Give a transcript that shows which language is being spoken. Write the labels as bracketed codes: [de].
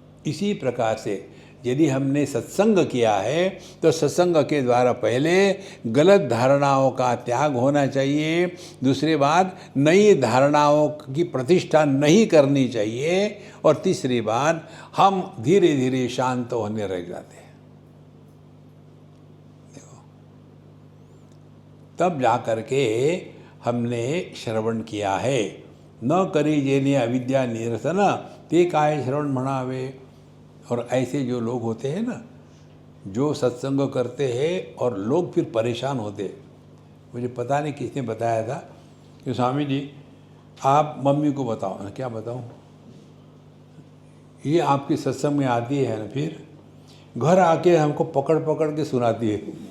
[hi] इसी प्रकार से यदि हमने सत्संग किया है तो सत्संग के द्वारा पहले गलत धारणाओं का त्याग होना चाहिए, दूसरी बात नई धारणाओं की प्रतिष्ठा नहीं करनी चाहिए, और तीसरी बात हम धीरे धीरे शांत होने लग जाते हैं। देखो, तब जाकर के हमने श्रवण किया है। [mr] न करी जेने अविद्या निरसन ते काय श्रवण म्हणावे। [hi] और ऐसे जो लोग होते हैं ना, जो सत्संग करते हैं और लोग फिर परेशान होते। मुझे पता नहीं किसने बताया था कि स्वामी जी आप मम्मी को बताओ ना। क्या बताऊं? ये आपकी सत्संग में आती है ना, फिर घर आके हमको पकड़ पकड़ के सुनाती है।